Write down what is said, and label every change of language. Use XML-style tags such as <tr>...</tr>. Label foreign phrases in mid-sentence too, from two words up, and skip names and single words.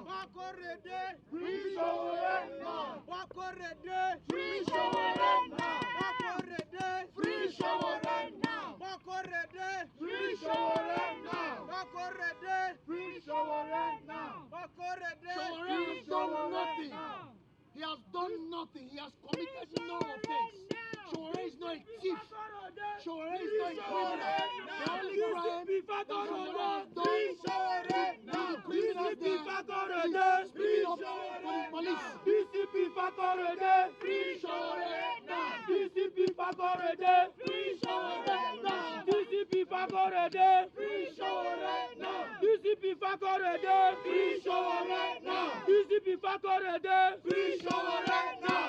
<en>Makorede, Free Sowore now. Makorede, Free Sowore now. Makorede, Free Sowore now. Makorede, Free Sowore now. Makorede, Free Sowore now. Makorede. Sowore has done nothing. He has done nothing. He has committed no offense. Sowore is not a thief. Sowore is not a criminal. The only crime that Sowore has done is the criminals there speaking up for the police. DCP Fakorede, free Sowore now. DCP Fakorede, free Sowore now. DCP Fakorede, free Sowore now. DCP Fakorede, free Sowore now. DCP Fakorede, free Sowore now.</en>